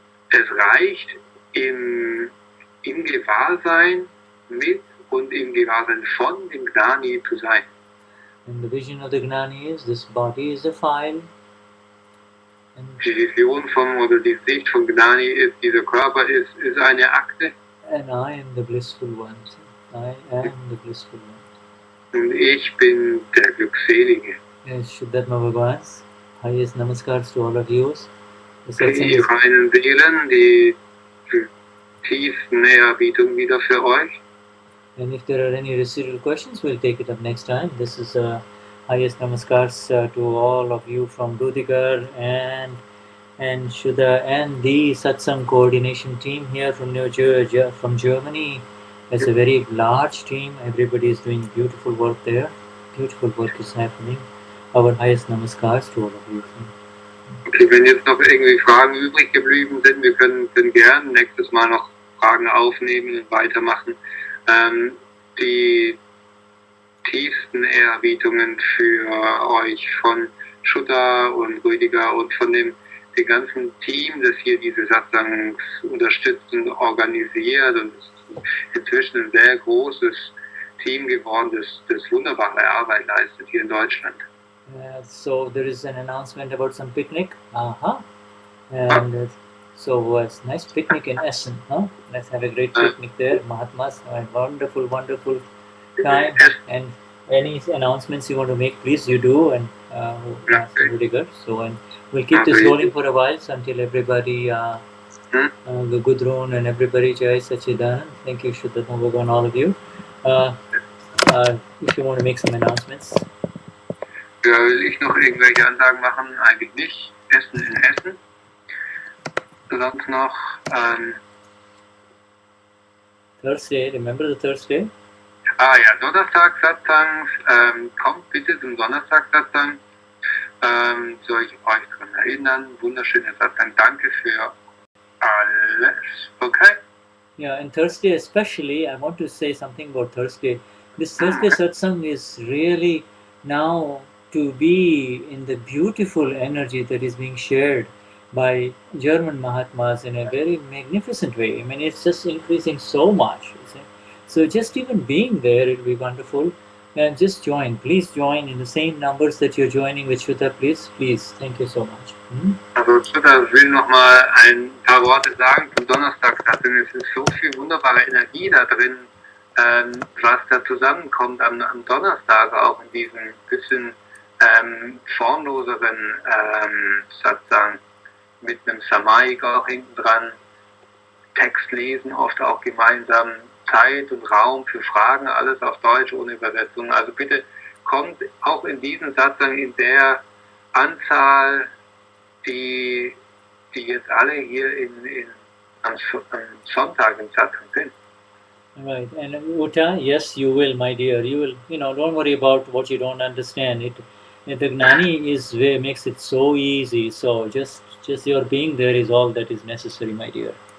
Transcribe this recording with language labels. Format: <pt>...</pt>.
<de>Es reicht im Gewahrsein mit und im Gewahrsein von dem Gnani zu sein.</de> <en>And the vision of the Gnani is this body is a file. And</en> <de>Die Vision oder die Sicht von Gnani ist, dieser Körper ist eine Akte.</de> <en>And I am the blissful one. I am the blissful one.</en> <de>Und ich bin der Glückselige.</de> <en>Yes, Shuddhatma Bhagavans. Highest namaskars to all of you. The Satsang</en> <de>Die</de> <en>is,</en> <de>reinen Seelen, die tiefen Ehrerbietung wieder für euch.</de> <en>and if there are any residual questions, we'll take it up next time. This is highest namaskars to all of you from Ruediger and Shuddha and the Satsang coordination team here from from Germany. It's a very large team. Everybody is doing beautiful work there. Beautiful work is happening. Our highest namaskars to all of you.</en> <de>Okay, wenn jetzt noch irgendwie Fragen übrig geblieben sind, wir können gern nächstes Mal noch Fragen aufnehmen und weitermachen. Die tiefsten Ehrerbietungen für euch von Shuddha und Ruediger und von dem ganzen Team, das hier diese Satsangs unterstützt und organisiert, und es ist inzwischen ein sehr großes Team geworden, das wunderbare Arbeit leistet hier in Deutschland.</de> <en>So there is an announcement about some picnic. And so it's nice picnic in Essen. Let's have a great picnic there. Mahatmas, a wonderful, wonderful time. And any announcements you want to make, please you do. And Ruediger. So and we'll keep this rolling for a while until everybody, the Gudrun and everybody, Jai Sachidanand. Thank you, Shuddhatma Bhagavan, all of you. If you want to make some announcements.</en> <de>Ja, will ich noch irgendwelche Ansagen machen? Eigentlich nicht. Essen in Essen. Sonst noch</de> <en>Thursday, remember the Thursday?</en> <de>Ja, Donnerstag-Satsangs. Kommt bitte zum Donnerstag-Satsang. Soll ich euch daran erinnern? Wunderschöner Satsang. Danke für alles. Okay?</de> <en>Yeah, and Thursday especially, I want to say something about Thursday. This Thursday satsang is really now to be in the beautiful energy that is being shared by German Mahatmas in a very magnificent way. I mean, it's just increasing so much. You see? So just even being there, it will be wonderful. And just join. Please join in the same numbers that you're joining with Shuddha, please. Please. Thank you so much.</en> <de>Also Shuddha will noch mal ein paar Worte sagen zum Donnerstagsatsang. Es ist so viel wunderbare Energie da drin, was da zusammenkommt am Donnerstag, auch in diesem bisschen formloseren Satsang mit einem Samaik auch hinten dran, Text lesen, oft auch gemeinsam, Zeit und Raum für Fragen, alles auf Deutsch ohne Übersetzung. Also bitte kommt auch in diesen Satsang in der Anzahl, die jetzt alle hier am Sonntag im Satsang sind.</de> <en>Right, and Uta, yes, you will, my dear. You will, don't worry about what you don't understand. The Gnani makes it so easy. So just your being there is all that is necessary, my dear.</en>